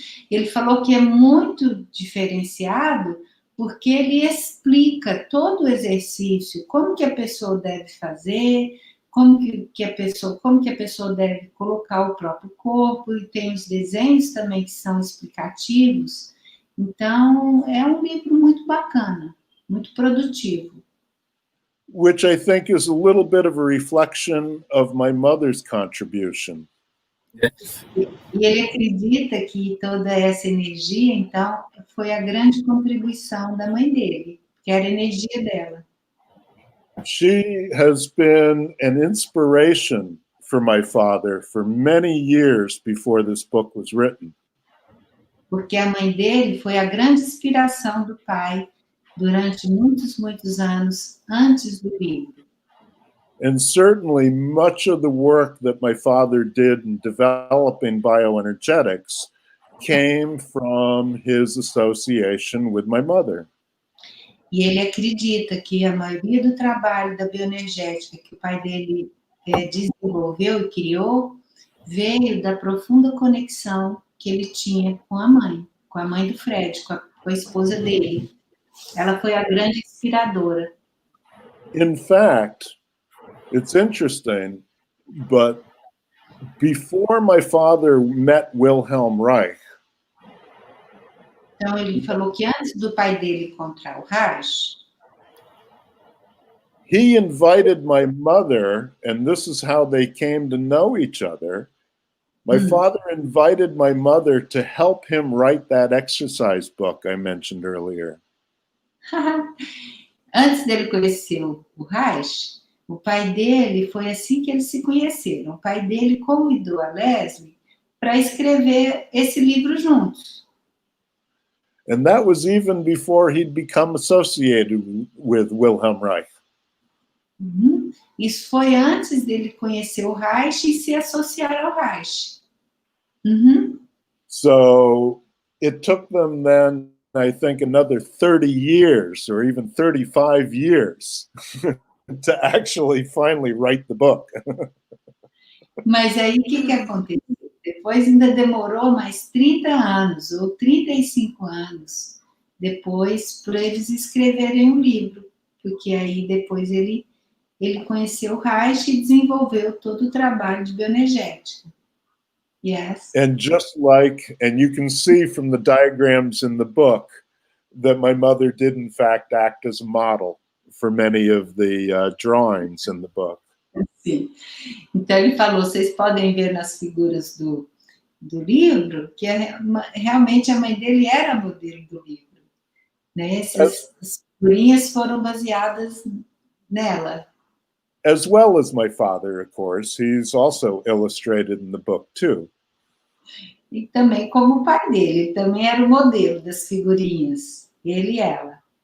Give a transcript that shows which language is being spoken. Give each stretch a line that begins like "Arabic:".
Portuguese: Ele falou que é muito diferenciado porque ele explica todo o exercício, como que a pessoa deve fazer, como que a pessoa deve colocar o próprio corpo, e tem os desenhos também que são explicativos. Então, é um livro muito bacana, muito produtivo.
English: Which I think is a little bit of a reflection of my mother's contribution. Yes.
Portuguese: E ele acredita que toda essa energia, então, foi a grande contribuição da mãe dele, que era a energia dela.
English: She has been an inspiration for my father for many years before this book was written.
Portuguese: Porque a mãe dele foi a grande inspiração do pai durante muitos, muitos anos antes do livro.
English: And certainly much of the work that my father did in developing bioenergetics came from his association with my mother.
Portuguese: E ele acredita que a maioria do trabalho da bioenergética que o pai dele desenvolveu e criou veio da profunda conexão que ele tinha com a mãe do Fred, com a esposa dele. Ela foi a grande inspiradora.
English: In fact, it's interesting, but before my father met Wilhelm Reich,
Portuguese: Então, ele falou que antes do pai dele encontrar o Reich,
English: he invited my mother, and this is how they came to know each other. My father invited my mother to help him write that exercise book I mentioned earlier.
Portuguese: antes dele conhecer o Reich, o pai dele, foi assim que eles se conheceram. O pai dele convidou a Leslie para escrever esse livro juntos.
English: And that was even before he'd become associated with Wilhelm Reich.
Portuguese: Isso foi antes dele conhecer o Reich e se associar ao Reich.
English: So it took them then, I think, another 30 years or even 35 years to actually finally write the book.
Portuguese: Mas aí o que aconteceu? Depois ainda demorou mais 30 anos ou 35 anos depois para eles escreverem um livro, porque aí depois ele conheceu o Reich e desenvolveu todo o trabalho de bioenergética.
English: Yes. And just like, and you can see from the diagrams in the book that my mother did in fact act as a model for many of the drawings in the book.
Portuguese: Sim. Então ele falou, vocês podem ver nas figuras do livro que realmente a mãe dele era modelo do livro. Né? Essas figurinhas foram baseadas nela.
English: As well as my father, of course. He's also illustrated in the book too.
Portuguese: E também como o pai dele, ele também era o modelo das figurinhas, ele e ela.